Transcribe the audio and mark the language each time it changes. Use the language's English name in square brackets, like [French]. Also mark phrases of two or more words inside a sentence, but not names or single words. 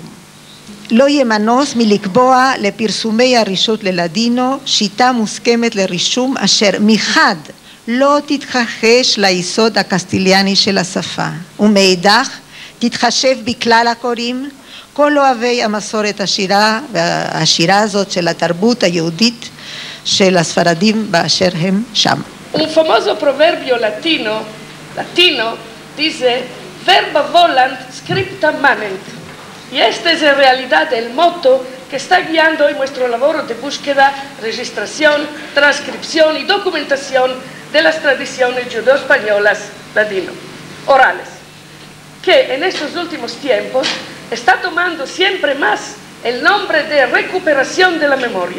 [Hebrew] לא יהיה מנוס מלקבוע לפרסומי הרשות ללדינו שיטה מוסכמת לרישום אשר מחד לא תתכחש ליסוד הקסטיליאני של השפה, ומאידך תתחשב בכלל הקוראים, כל אוהבי המסורת השירה הזאת של התרבות היהודית של הספרדים באשר הם שם. [Spanish] Un famoso proverbio latino dice [Latin] verba volant scripta manent. [Spanish] Y esta es en realidad el moto que está guiando hoy nuestro labor de búsqueda, registración, transcripción y documentación de las tradiciones judeo-españolas ladino, orales, que en estos últimos tiempos está tomando siempre más el nombre de recuperación de la memoria.